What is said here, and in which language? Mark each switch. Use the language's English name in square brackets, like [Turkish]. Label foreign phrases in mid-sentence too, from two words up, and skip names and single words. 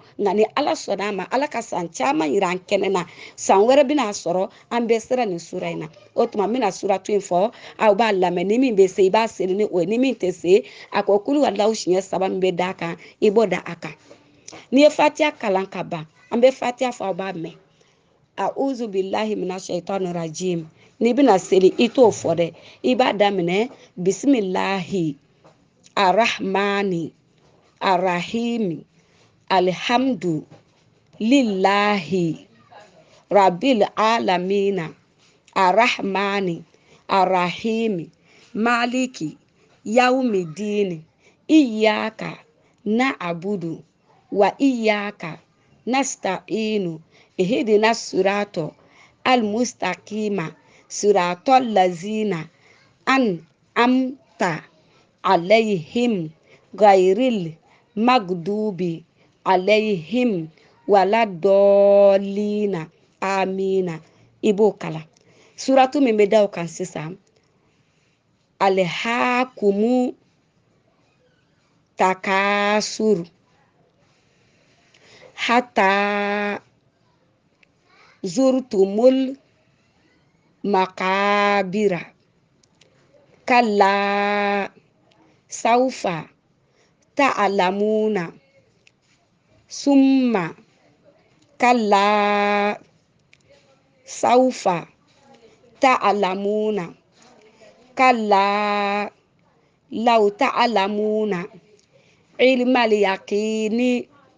[Bambara] nka ni ala sɔnna a ma ala ka san caman yira an kɛnɛ na san wɛrɛ bɛna sɔrɔ an bɛ sera nin sura in na o tuma n bɛna suratu in fɔ aw b'a lamɛn ni min bɛ se I b'a seli ni o ye ni min tɛ se a ko [Arabic] قل هو الله [Bambara] siɲɛ 3 min bɛ d'a kan I b'o da a kan n'i ye fatiha kalan ka ban an bɛ fatiha fɔ aw b'a mɛn [Arabic] أعوذ بالله من الشيطان الرجيم [Bambara] n'i bɛna seli I t'o fɔ dɛ I b'a daminɛ [Arabic] بسم الله الرحمن الرحيم الحمد لله رب العالمين الرحمن الرحيم مالك يوم الدين إياك نعبد وإياك نستعين اهدنا الصراط المستقيم صراط الذين أنعمت عليهم غير المغضوب عليهم ولا الضالين آمين [Bambara] I b'o kala suratu min bɛ da o kan sisan [Arabic] ألهاكم التكاثر حتى زرتم المقابر كلا سوف تعلمون ثم كلا سوف تعلمون كلا لو تعلمون علم اليقين